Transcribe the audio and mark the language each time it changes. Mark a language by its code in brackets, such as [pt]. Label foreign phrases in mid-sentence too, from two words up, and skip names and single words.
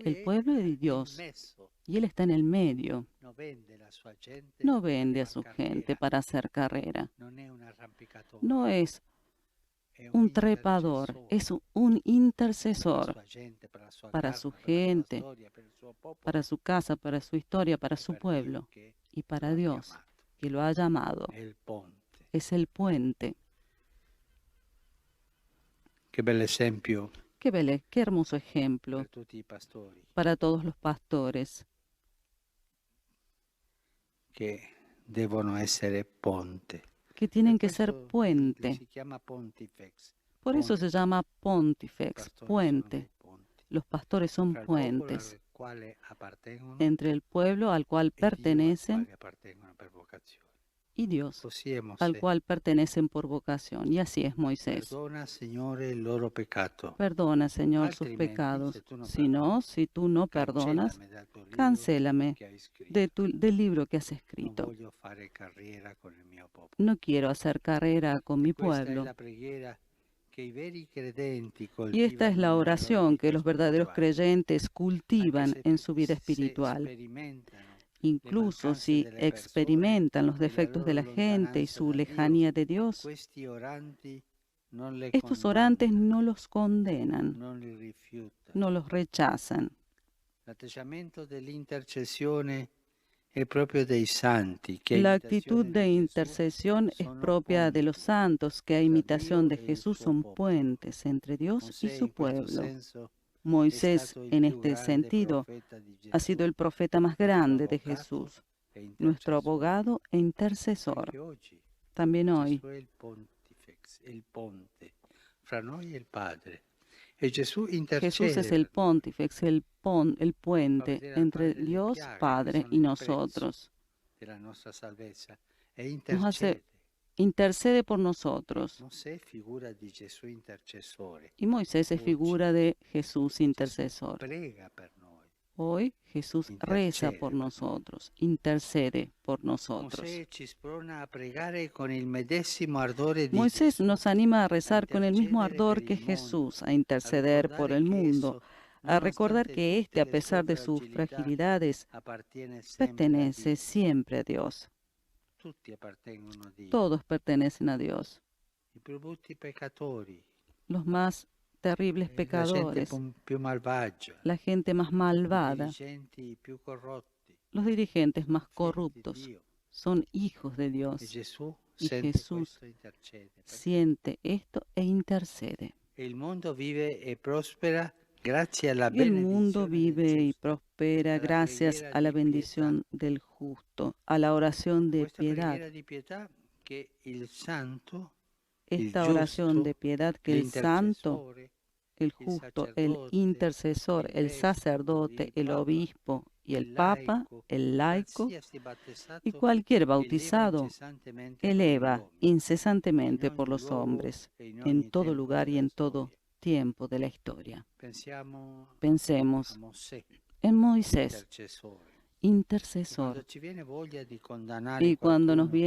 [es] El [it] è [es] pueblo es [it] in [es] Dios [it] mezzo. [es] y Él está en el medio. [it] Non vende la sua gente [es] No [it] per [es] vende a [it] far [es] su [it] carriera. [es] gente para hacer carrera. [it] Non è un arrampicatore, [es] No es [it] è [es] un trepador, [it] intercessore [es] es un [it] per la [es] intercesor [it] sua gente, per la sua [es] para [it] casa, [es] su [it] per la sua [es] gente, [it] storia, per il suo popolo, [es] para su casa, para su historia, para [it] e [es] su [it] per Dio [es] pueblo [it] che [es] y [it] lo [es] para [it] ha [es] Dios [it] chiamato. [es] que lo ha llamado. [it] È il ponte. [es] Es el puente. [it] Che bel esempio [es] Qué hermoso ejemplo [it] per tutti i pastori [es] para todos los pastores [it] che devono essere ponte. [es] que tienen [it] Per [es] que ser [it] questo [es] puente. [it] si chiama pontifex. [es] Por eso se [it] Ponte. [es] llama [it] I [es] pontifex, [it] pastori sono [es] puente. [it] dei ponti [es] Los pastores son [it] tra il popolo [es] puentes [it] al quale appartengono [es] entre el pueblo al cual [it] e Dio al [es] pertenecen [it] quale appartengono per vocazione. [es] y Dios [it] Così è [es] al [it] Mosè. [es] cual pertenecen por vocación. Y así es Moisés. [it] Perdona, Signore, il loro peccato. [es] Perdona, Señor, sus [it] Altrimenti, [es] pecados. [it] se tu non [es] Si no, perdonas, si tú no perdonas, [it] cancellami dal tuo libro [es] cancélame [it] che hai scritto. [es] del libro que has [it] Non [es] escrito. [it] voglio fare carriera con il mio popolo. [es] No quiero hacer carrera con mi [it] Questa è [es] pueblo. [it] la preghiera che i veri credenti [es] Y esta es [it] coltivano [es] la [it] nella loro [es] oración [it] vita [es] que los verdaderos [it] spirituale. [es] creyentes cultivan [it] Anche se- [es] en su vida [it] se [es] espiritual. [it] sperimentano [es] Incluso [it] mancanze [es] si [it] delle persone [es] experimentan los [it] e la [es] defectos de la [it] loro [es] gente y [it] lontananza [es] su [it] da Dio, [es] lejanía de Dios, [it] questi oranti non le [es] Estos orantes [it] condanna, [es] no los condenan, [it] non li rifiuta. [es] no los rechazan. [it] L'atteggiamento dell'intercessione è proprio dei santi che a [es] La actitud [it] imitazione [es] de [it] di Gesù [es] intercesión es [it] sono [es] propia de los [it] ponti [es] santos, que a [it] tra [es] imitación [it] Dio [es] de [it] e il [es] Jesús [it] suo [es] son [it] popolo. [es] puentes entre Dios y [it] Mosè [es] su [it] in questo [es] pueblo. [it] senso è [es] Moisés, [it] stato il [es] en [it] più [es] este [it] grande [es] sentido, [it] profeta di [es] ha sido [it] Gesù, [es] el profeta más nuestro grande de [it] avvocato [es] Jesús, [it] e [es] nuestro [it] intercessore. [es] abogado e intercesor. [it] Anche oggi [es] También hoy, [it] Gesù è il pontifex, è il ponte fra noi e il Padre. E Gesù [es] Jesús [it] intercede [es] es el [it] per noi. [es] pontífex, el [it] Fa [es] puente [it] vedere la [es] entre [it] delle [es] Dios [it] piaghe, che [es] Padre [it] sono [es] y [it] il [es] nosotros. [it] prezzo della nostra salvezza, e [es] Nos hace, [it] intercede. [es] intercede por nosotros. [it] Mosè è figura di Gesù intercessore. [es] Y Moisés es [it] Oggi [es] figura de Jesús [it] Gesù [es] intercesor. [it] prega per noi. [es] Hoy Jesús reza [it] Intercede [es] por [it] per noi. [es] nosotros, intercede por nosotros. [it] Mosè ci sprona a pregare con il medesimo ardore di [es] Moisés [it] Gesù, [es] nos anima a [it] a [es] rezar con el mismo [it] intercedere [es] ardor [it] per [es] que [it] il mondo, [es] Jesús, a [it] a [es] interceder por [it] ricordare [es] el [it] che [es] mundo, [it] esso, [es] a recordar [it] nonostante [es] que [it] tutte [es] éste, a [it] le sue [es] pesar de sus [it] fragilità, [es] fragilidades, [it] appartiene sempre a [es] pertenece [it] Dio. [es] siempre a Dios. [it] Tutti appartengono a Dio. [es] Todos pertenecen a Dios. [it] I più brutti peccatori, [es] Los más terribles [it] la gente [es] pecadores, [it] più malvagia, [es] la gente más [it] i [es] malvada, [it] dirigenti più corrotti, [es] los dirigentes más [it] figli di [es] corruptos, [it] Dio. [es] son hijos de [it] E [es] Dios. [it] Gesù [es] Y [it] sente [es] Jesús [it] questo e intercede. per noi. [es] Siente esto e intercede. [it] E il mondo vive e prospera grazie alla [es] Y el mundo [it] benedizione del [es] vive y [it] giusto. [es] prospera [it] alla [es] gracias [it] preghiera [es] a la [it] di pietà. [es] bendición del justo, a la oración de [it] Questa [es] piedad. [it] preghiera di pietà che il santo, il [es] Esta oración de [it] giusto, [es] piedad que el santo, [it] l'intercessore, [es] el [it] il [es] justo, el [it] sacerdote, [es] intercesor, [it] il [es] el [it] vescovo, [es] sacerdote, [it] il [es] el [it] papa, [es] obispo y el [it] il [es] papa, [it] laico, [es] el laico [it] qualsiasi [es] y [it] battezzato [es] cualquier [it] eleva [es] bautizado [it] incessantemente per gli [es] eleva [it] uomini, in [es] incesantemente por [it] ogni [es] los [it] luogo [es] hombres, [it] e in [es] en [it] ogni [es] todo [it] tempo [es] lugar y [it] della [es] en todo [it] storia. [es] tiempo de la historia. [it] Pensiamo a [es] Pensemos [it] Mosè, [es] en Moisés, [it] intercessore. E [es] intercesor. [it] quando ci viene voglia di condannare [es] Y cuando nos [it] qualcuno,